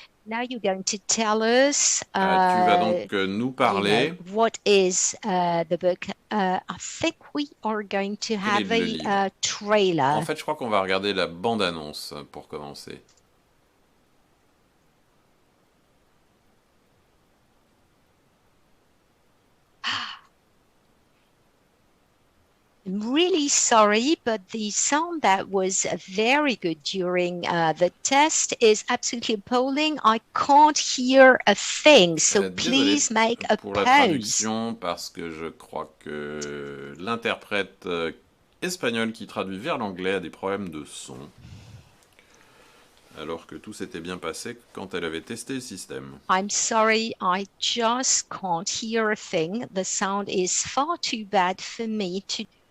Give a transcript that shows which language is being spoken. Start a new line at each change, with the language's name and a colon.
English: Now you're going to tell us.
French: Tu vas donc nous parler.
English: What is the book? I think we are going to have a trailer.
French: En fait, je crois qu'on va regarder la bande-annonce pour commencer.
English: I'm really sorry, but the sound that was very good during the test is absolutely appalling. I can't hear a thing, so please make a
French: pour
English: pause.
French: La traduction, parce que je crois que l'interprète espagnol qui traduit vers l'anglais a des problèmes de son, alors que tout s'était bien passé quand elle avait testé le système.
English: I'm sorry, I just can't hear a thing. The sound is far too bad for me to.